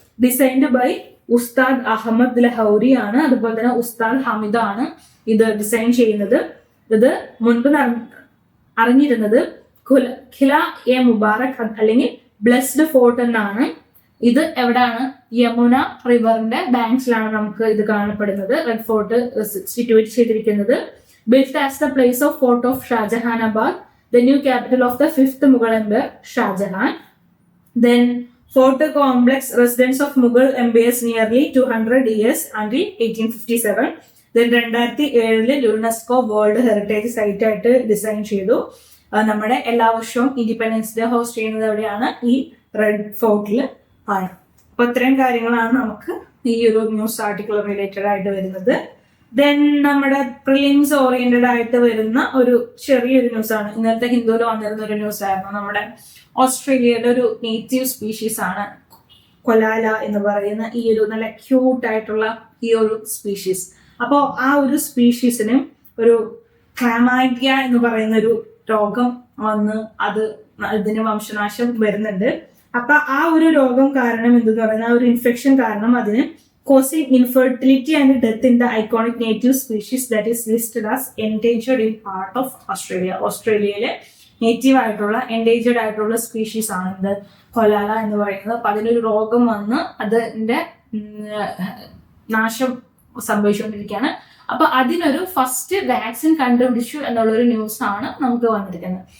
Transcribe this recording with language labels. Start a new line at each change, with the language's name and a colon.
Malayalam: Designed by ഉസ്താദ് അഹമ്മദ് ലഹൗരി ആണ്. അതുപോലെ തന്നെ ഉസ്താദ് ഹമിദ ആണ് ഇത് ഡിസൈൻ ചെയ്യുന്നത്. ഇത് മുൻപ് അറിഞ്ഞിരുന്നത് ഖില എ മുബാറക് അല്ലെങ്കിൽ ബ്ലെസ്ഡ് ഫോർട്ട് എന്നാണ്. ഇത് എവിടാണ്? യമുന റിവറിന്റെ ബാങ്ക്സിലാണ് നമുക്ക് ഇത് കാണപ്പെടുന്നത്. റെഡ് ഫോർട്ട് സിറ്റുവേറ്റ് ചെയ്തിരിക്കുന്നത്.
English: Built as the place of fort of Shahjahanabad, the new capital of the 5th Mughal Emperor Shahjahan. Then fort complex residence of Mughal empires nearly 200 years until 1857.
Malayalam: Then 2007 UNESCO world heritage site ആയിട്ട് design ചെയ്തു. നമ്മുടെ എല്ലാ വർഷവും independence day host ചെയ്യുന്നത് എവിടെയാണ്? ഈ red ഫോർട്ടിൽ ആണ്. അപ്പൊ ഇത്രയും കാര്യങ്ങളാണ് നമുക്ക് ഈ ഒരു ന്യൂസ് ആർട്ടിക്കിൾ റിലേറ്റഡ് ആയിട്ട് വരുന്നത്. ദെൻ നമ്മുടെ പ്രിലിംസ് ഓറിയന്റഡ് ആയിട്ട് വരുന്ന ഒരു ചെറിയൊരു ന്യൂസാണ്. ഇന്നലത്തെ ഹിന്ദുവിൽ വന്നിരുന്ന ഒരു ന്യൂസ് ആയിരുന്നു. നമ്മുടെ ഓസ്ട്രേലിയയുടെ ഒരു നേറ്റീവ് സ്പീഷീസ് ആണ് കൊലാല എന്ന് പറയുന്ന ഈ ഒരു നല്ല ക്യൂട്ട് ആയിട്ടുള്ള ഈ ഒരു സ്പീഷീസ്. അപ്പോൾ ആ ഒരു സ്പീഷീസിന് ഒരു ക്ലാമൈഡിയ എന്ന് പറയുന്ന ഒരു രോഗം വന്ന് ഇതിന് വംശനാശം വരുന്നുണ്ട്. അപ്പൊ ആ ഒരു രോഗം കാരണം എന്തെന്ന് പറയുന്ന ആ ഒരു ഇൻഫെക്ഷൻ കാരണം അതിന്
English: causing infertility and death in the iconic native species that is listed as endangered in part of Australia.
Malayalam: ഓസ്ട്രേലിയയിലെ നേറ്റീവ് ആയിട്ടുള്ള എൻഡേഞ്ചേർഡ് ആയിട്ടുള്ള സ്പീഷീസ് ആണ് ഇത് കൊലാല എന്ന് പറയുന്നത്. അപ്പൊ അതിനൊരു രോഗം വന്ന് അതിന്റെ നാശം സംഭവിച്ചുകൊണ്ടിരിക്കുകയാണ്. അപ്പൊ അതിനൊരു ഫസ്റ്റ് വാക്സിൻ കണ്ടുപിടിച്ചു എന്നുള്ളൊരു ന്യൂസ് ആണ് നമുക്ക് വന്നിരിക്കുന്നത്.